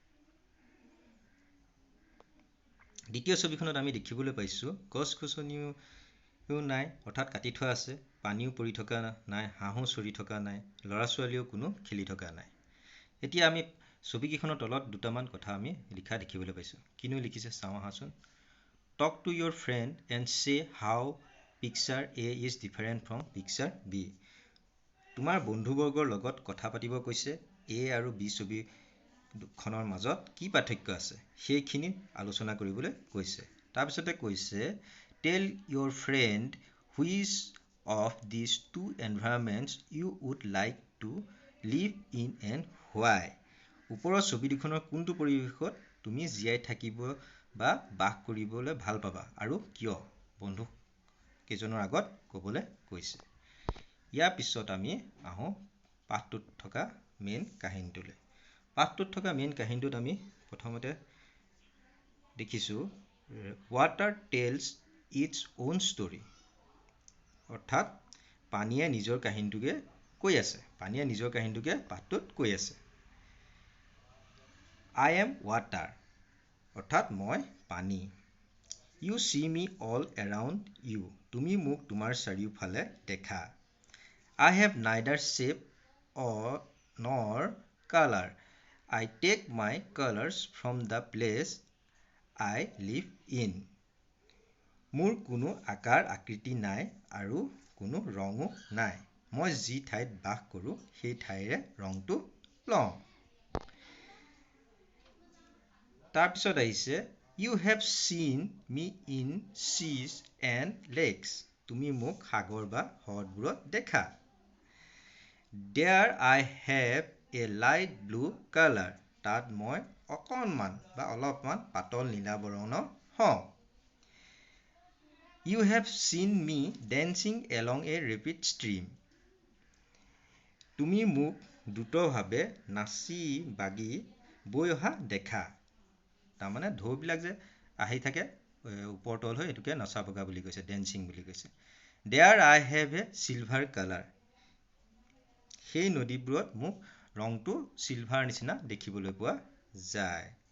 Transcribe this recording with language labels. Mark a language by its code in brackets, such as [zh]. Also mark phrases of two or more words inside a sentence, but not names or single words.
[as] দ্বিতীয় ছবিখনত আমি দেখিবলৈ পাইছোঁ গছ-গছনিও নাই, অৰ্থাৎ কাটি থোৱা আছে, পানীও পৰি থকা নাই, হাঁহো চৰি থকা নাই, ল'ৰা ছোৱালীও কোনো খেলি থকা নাই। এতিয়া আমি ছবিকেইখনৰ তলত দুটামান কথা আমি লিখা দেখিবলৈ পাইছোঁ। কিনো লিখিছে চাওঁ আহাচোন। [en] Talk to your friend and say how picture A is different from picture B. [as] তোমাৰ বন্ধুবৰ্গৰ লগত কথা পাতিব কৈছে। A আৰু B ছবিখনৰ মাজত কি পাৰ্থক্য আছে সেইখিনি আলোচনা কৰিবলৈ কৈছে। তাৰপিছতে কৈছে [en] tell your friend which of these two environments you would like to live in and why. [as] ওপৰৰ ছবি দুখনৰ কোনটো পৰিৱেশত তুমি জীয়াই থাকিব বা বাস কৰিবলৈ ভাল পাবা আৰু কিয় বন্ধু কেইজনৰ আগত ক'বলৈ কৈছে। ইয়াৰ পিছত আমি আহোঁ পাঠটোত থকা মেইন কাহিনীটোলৈ। পাঠটোত থকা মেইন কাহিনীটোত আমি প্ৰথমতে দেখিছোঁ [en] water tells its own story, [as] অৰ্থাৎ পানীয়ে নিজৰ কাহিনীটোকে কৈ আছে। পানীয়ে নিজৰ কাহিনীটোকে পাঠটোত কৈ আছে। [en] I am water, [as] অৰ্থাৎ মই পানী। [en] You see me all around you, [as] তুমি মোক তোমাৰ চাৰিওফালে দেখা। [en] I have neither shape or nor color, I take my colors from the place I live in. [as] মোৰ কোনো আকাৰ আকৃতি নাই আৰু কোনো ৰঙো নাই, মই যি ঠাইত বাস কৰোঁ সেই ঠাইৰে ৰংটো লওঁ। তাৰপিছত আহিছে [en] You have seen me in seas and lakes, [as] তুমি মোক সাগৰ বা হ্ৰদবোৰত দেখা। [en] There I have a light blue color, [as] তাত মই অকণমান বা অলপমান পাতল নীলা বৰণৰ হওঁ। [en] You have seen me dancing along a rapid stream, [as] তুমি মোক দ্ৰুতভাৱে নাচি বাগি বৈ অহা দেখা। তাৰমানে ঢৌবিলাক যে আহি থাকে ওপৰ তল হৈ, এইটোকে নচা বগা বুলি কৈছে, ডেন্সিং বুলি কৈছে। [en] There I have a silver color, [as] সেই নদীবোৰত মোক ৰংটো চিলভাৰ নিচিনা দেখিবলৈ পোৱা যায়।